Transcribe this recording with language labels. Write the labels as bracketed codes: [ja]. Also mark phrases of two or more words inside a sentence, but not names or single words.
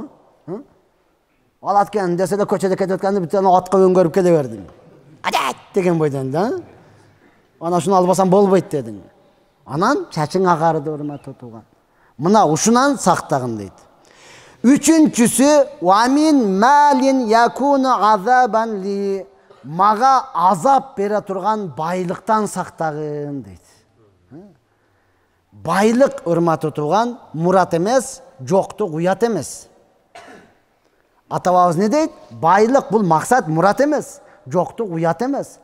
[ky] Ал аткен десе да көчөдө кетип атканды бүт атка өңгөрүп келе бердиң. Адат деген бойдон да. Ана шуну албасам болбойт дедиң. Анан чачың агарды урматтуу тууган. Мына ушунан сактагын дейт. [ar] Үчүнчүсү ومن مال يكون عذابا لي, [ky] мага азап бере турган байлыктан сактагын дейт. Байлык урматтуу тууган мурат эмес, жоктук уят эмес. Ата-бабабыз не дейт? Байлык бул максат, мурат эмес, жоктук уят эмес.